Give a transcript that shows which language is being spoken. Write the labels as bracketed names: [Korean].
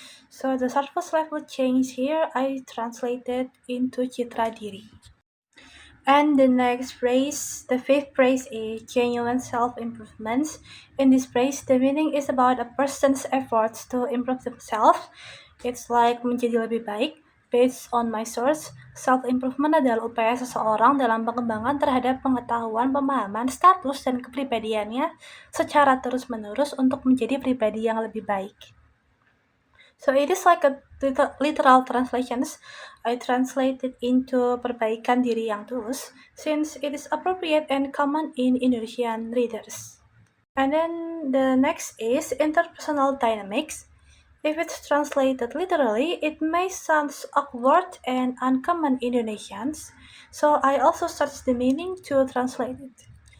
[English] So the surface level change here I translated into Citra Diri. And the next phrase, the fifth phrase is genuine self-improvements. In this phrase, the meaning is about a person's efforts to improve themselves. It's like [Indonesian] menjadi lebih baik. [English] Based on my source, [Indonesian] self-improvement adalah upaya seseorang dalam pengembangan terhadap pengetahuan, pemahaman, status, dan kepribadiannya secara terus-menerus untuk menjadi pribadi yang lebih baik. [English] So it is like a literal translations. I translated into [Indonesian] perbaikan diri yang tulus [English] since it is appropriate and common in Indonesian readers. And then the next is interpersonal dynamics. If it's translated literally, it may sound awkward and uncommon in Indonesians, so I also searched the meaning to translate it.